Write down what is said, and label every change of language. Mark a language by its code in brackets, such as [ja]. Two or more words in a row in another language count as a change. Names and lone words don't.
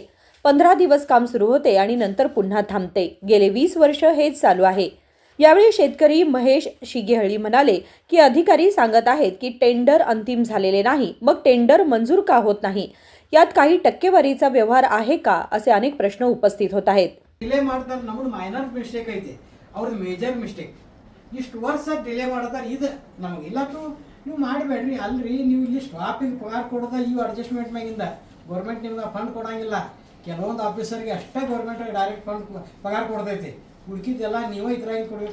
[mr] 15 दिवस काम सुरू होते आणि नंतर पुन्हा थांबते। गेले 20 वर्ष हेच चालू आहे। यावेळी शेतकरी महेश शिगेहळी म्हणाले की अधिकारी सांगत आहेत की टेंडर अंतिम झालेले नाही, मग टेंडर मंजूर का होत नाही, यात काही टक्केवारीचा व्यवहार आहे का, असे अनेक प्रश्न उपस्थित होत आहेत। [kn] ಡಿಲೇ ಮಾಡ್ತಾರೆ, ನಮ್ಮದು [en] minor mistake [kn] ಐತೆ, ಅವ್ರದ್ದು [en] major mistake. [kn] ಇಷ್ಟು ವರ್ಷ ಡಿಲೇ ಮಾಡ್ತಾರೆ, ಇದು ನಮಗೆ ಇಲ್ಲತ್ತು ನೀವು ಮಾಡಬೇಡ್ರಿ ಅಲ್ರಿ। ನೀವು ಇಲ್ಲಿ ಸ್ಟಾಫಿಗೆ ಪಗಾರ ಕೊಡೋದ ಇವು ಅಡ್ಜಸ್ಟ್ಮೆಂಟ್ ಮ್ಯಾಗಿಂದ ಗೌರ್ಮೆಂಟ್ ನಿಮ್ಗೆ ಫಂಡ್ ಕೊಡಂಗಿಲ್ಲ। ಕೆಲವೊಂದು ಆಫೀಸರ್ಗೆ ಅಷ್ಟೇ [en] government direct fund [kn] ಪಗಾರ ಕೊಡ್ತೈತಿ, ಉಳ್ಕಿದ್ದೆಲ್ಲ ನೀವೇ ಇದ್ರಾಗಿ ಕೊಡ್ಬೇಕು।